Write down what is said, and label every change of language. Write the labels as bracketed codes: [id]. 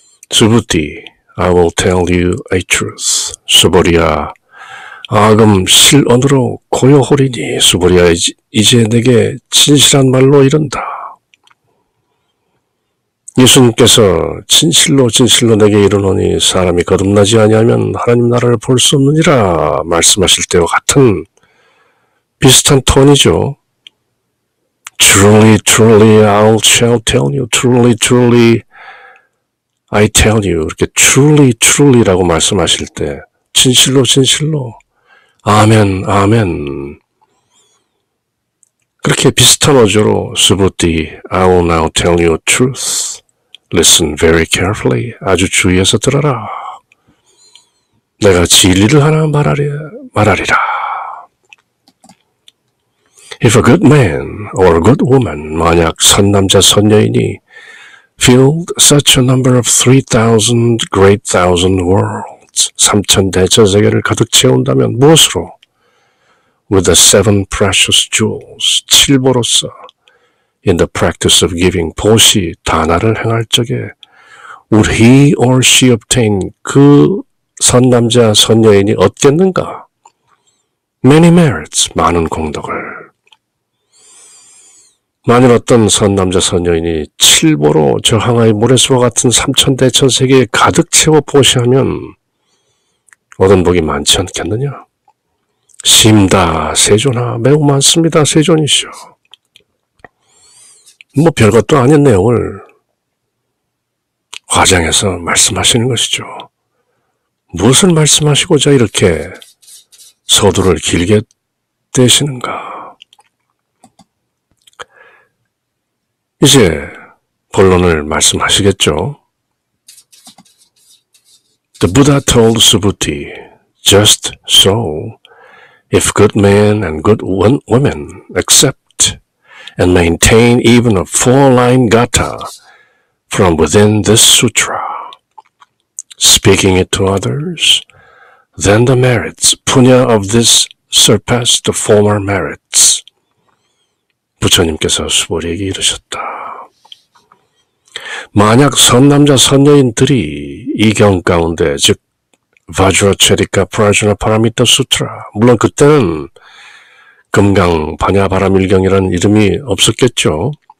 [en] 수부티 I will tell you a truth. [ko] 수보리야, 아금 실언으로 고요호리니 수보리야, 이제 내게 진실한 말로 이른다. 예수님께서 진실로 내게 이르노니 사람이 거듭나지 아니하면 하나님 나라를 볼 수 없느니라 말씀하실 때와 같은 비슷한 톤이죠. [en] Truly, truly, I shall tell you. Truly, truly, I tell you. [ko] 이렇게 [en] truly, truly [ko] 라고 말씀하실 때 진실로, 아멘, 아멘. 그렇게 비슷한 어조로 수부티 [en] I will now tell you a truth. Listen very carefully. [ko] 아주 주의해서 들어라. 내가 진리를 하나 말하리라. [en] If a good man or a good woman, [ko] 만약 선남자 선여인이 [en] filled such a number of 3,000 great thousand worlds, merits, [ko] 3천 대천세계를 가득 채운다면 무엇으로? [en] With the 7 precious jewels, [ko] 칠보로서 [en] in the practice of giving, [ko] 보시, 다나를 행할 적에 [en] would he or she obtain, [ko] 그 선남자, 선여인이 얻겠는가? [en] Many merits, [ko] 많은 공덕을. 만일 어떤 선남자, 선여인이 칠보로 저 항아리 모래수와 같은 3천 대천세계에 가득 채워 보시하면 얻은 복이 많지 않겠느냐? 심다, 세존아, 매우 많습니다, 세존이시오. 뭐 별것도 아닌 내용을 과장해서 말씀하시는 것이죠. 무엇을 말씀하시고자 이렇게 서두를 길게 떼시는가? 이제 본론을 말씀하시겠죠. [en] The Buddha told Subhuti, just so, if good men and good women accept and maintain even a 4-line gatha from within this sutra, speaking it to others, then the merits, punya of this surpass the former merits. [ko] 부처님께서 수보리에게 이르셨다. 만약 선남자 선여인들이 이 경 가운데, 즉 바주라체리카 프라주나 파라미타 수트라, 물론 그때는 금강 반야바라밀경이라는 이름이 없었겠죠.